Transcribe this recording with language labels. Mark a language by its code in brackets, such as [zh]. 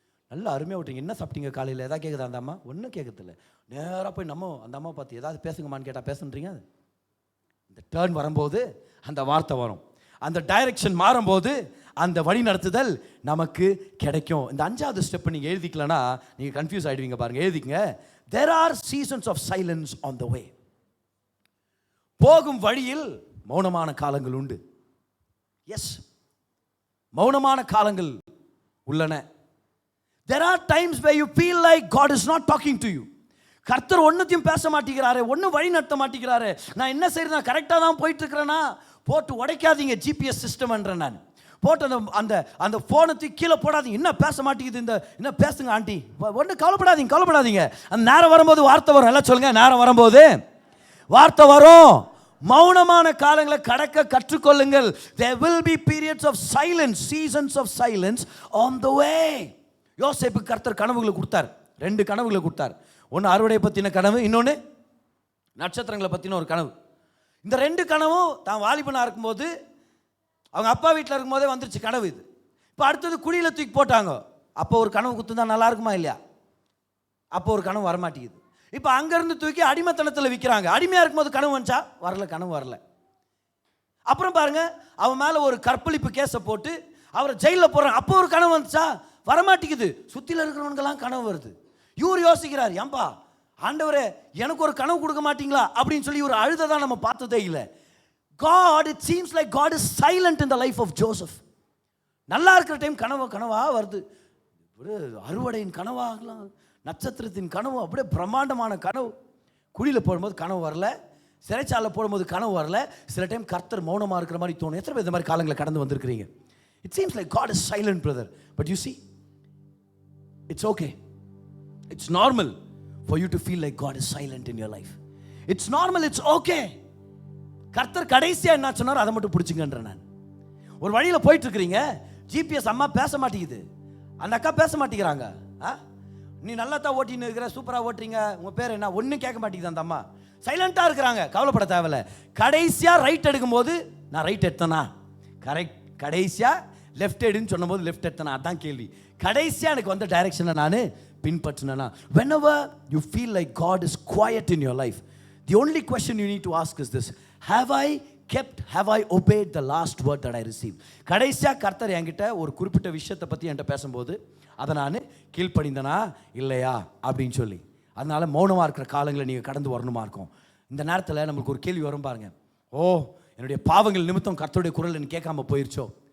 [ta] நல்லா அருமையாக விட்டீங்க. என்ன சாப்பிட்டீங்க காலையில்? எதாவது கேட்குதா அந்த அம்மா? ஒன்றும் கேட்கறதில்ல. நேராக போய் நம்ம அந்த அம்மா பார்த்து ஏதாவது பேசுங்கம்மான்னு கேட்டால் பேசுன்றீங்க. இந்த டேர்ன் வரும்போது அந்த வார்த்தை வரும், அந்த டைரக்ஷன் மாறும்போது அந்த வழி நடத்துதல் நமக்கு கிடைக்கும். இந்த 5வது ஸ்டெப் நீங்கள் எழுதிக்கலன்னா நீங்கள் கன்ஃபியூஸ் ஆகிடுவீங்க. பாருங்கள், எழுதிக்கங்க. [en] There are seasons of silence on the way. [ta] போகும் வழியில் மௌனமான காலங்கள் உண்டு. எஸ், மௌனமான காலங்கள் உள்ளன. [en] There are times where you feel like God is not talking to you. [ta] கர்த்தர் ஒன்றுத்தையும் பேச மாட்டேங்கிறாரு, ஒன்றும் வழி நடத்த மாட்டேங்கிறாரு. நான் என்ன செய்யறது? நான் கரெக்டாக தான் போயிட்டு இருக்கிறேன்னா? போட்டு உடைக்காதீங்க ஜிபிஎஸ் சிஸ்டம்ன்றேன் நான். போட்டு அந்த அந்த ஃபோனை கீழே போடாதீங்க. என்ன பேச மாட்டேங்குது இந்த, என்ன பேசுங்க ஆண்டி, ஒன்றும் கவலைப்படாதீங்க. அந்த நேரம் வரும்போது வார்த்தை வரும். எல்லாம் சொல்லுங்க, நேரம் வரும்போது வார்த்தை வரும். மௌனமான காலங்களை கடக்க கற்றுக்கொள்ளுங்கள். [en] There will be periods of silence, seasons of silence on the way. [ta] யோசேப்பு கர்த்தர் கனவுகளை கொடுத்தார். 2 கனவுகளை கொடுத்தார். ஒன்று அறுவடை பற்றின கனவு, இன்னொன்று நட்சத்திரங்களை பற்றின ஒரு கனவு. இந்த 2 கனவும் தான் வாலிபனாக இருக்கும்போது அவங்க அப்பா வீட்டில் இருக்கும்போதே வந்துருச்சு கனவு இது. இப்போ அடுத்தது குழியில் தூக்கி போட்டாங்க. அப்போ ஒரு கனவு குத்துந்தா நல்லா இருக்குமா இல்லையா? அப்போ ஒரு கனவு வரமாட்டேங்குது. இப்போ அங்கேருந்து தூக்கி அடிமைத்தனத்தில் விற்கிறாங்க. அடிமையாக இருக்கும்போது கனவு வந்துச்சா? கனவு வரல. அப்புறம் பாருங்க, அவன் மேலே ஒரு கற்பழிப்பு கேஸை போட்டு அவரை ஜெயிலில் போடுறாங்க. அப்போ ஒரு கனவு வந்துச்சா? வரமாட்டேங்குது. சுற்றியில் இருக்கிறவனுக்கெல்லாம் கனவு வருது. இவர் யோசிக்கிறார், ஏன்பா ஆண்டவரே எனக்கு ஒரு கனவு கொடுக்க மாட்டீங்களா அப்படின்னு சொல்லி ஒரு அழுததான் நம்ம பார்த்ததே இல்லை. [en] God, it seems like God is silent in the life of Joseph. [ta] நல்லா இருக்கிற டைம் கனவா வருது. ஒரு அறுவடையின் கனவாகலாம், நட்சத்திரத்தின் கனவு, அப்படியே பிரம்மாண்டமான கனவு. குழியில் போடும்போது கனவு வரல, சிறைச்சாலை போடும்போது கனவு வரல. சில டைம் கர்த்தர் மௌனமாக இருக்கிற மாதிரி தோணும். எத்தனை பேர் இந்த மாதிரி காலங்களை கடந்து வந்திருக்கிறீங்க? [en] It seems like God is silent, brother. But you see, it's okay. It's normal for you to feel like God is silent in your life. It's normal, it's okay. [ta] கர்த்தர் கடைசியா என்ன சொன்னாரோ அதை மட்டும் பிடிச்சிங்கன்ற. நான் ஒரு வழியில் போயிட்டு இருக்கிறீங்க, ஜிபிஎஸ் அம்மா பேச மாட்டேங்குது, அந்த அக்கா பேச மாட்டேங்கிறாங்க. நீ நல்லா தான் ஓட்டின்னு இருக்கிற, சூப்பராக ஓட்டுறீங்க, உங்கள் பேர் என்ன, ஒன்றும் கேட்க மாட்டேங்குது அந்த அம்மா. சைலண்ட்டாக இருக்கிறாங்க, கவலைப்பட தேவையில்ல. கடைசியாக ரைட் எடுக்கும்போது நான் ரைட் எடுத்தேனா? கடைசியாக லெஃப்ட் எடுன்னு சொன்னபோது லெஃப்ட் எடுத்தேனா? அதான் கேள்வி. கடைசியாக எனக்கு வந்த டைரக்ஷனை நான் பின்பற்றினா? [en] Whenever you feel like God is quiet in your life, the only question you need to ask is this: have I obeyed the last word that I received? [ta] கடைசியாக கர்த்தர் என்கிட்ட ஒரு குறிப்பிட்ட விஷயத்தை பற்றி என்கிட்ட பேசும்போது அதை நான் கீழ்ப்படிந்தனா இல்லையா அப்படின்னு சொல்லி. அதனால மௌனமாக இருக்கிற காலங்களை நீங்கள் கடந்து வரணுமா இருக்கும். இந்த நேரத்தில் நம்மளுக்கு ஒரு கேள்வி வரும் பாருங்க, என்னுடைய பாவங்கள் நிமித்தம் கர்த்தருடைய குரல் எனக்கு கேட்காம போயிருச்சோ?